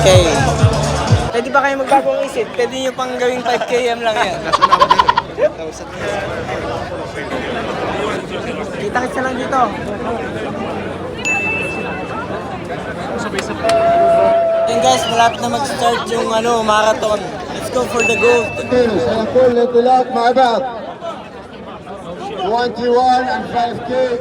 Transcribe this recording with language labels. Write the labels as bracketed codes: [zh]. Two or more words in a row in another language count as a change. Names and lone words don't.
[tl] Pwede ba kayo magbagong isip? Pwede nyo pang gawing 5 km lang yan. Kita-kitsa lang dito. Yun guys, malapit na mag-start yung marathon. [en] Let's go for the gold. [ar] سنقول الانطلاق مع بعض [en] 21 and 5K.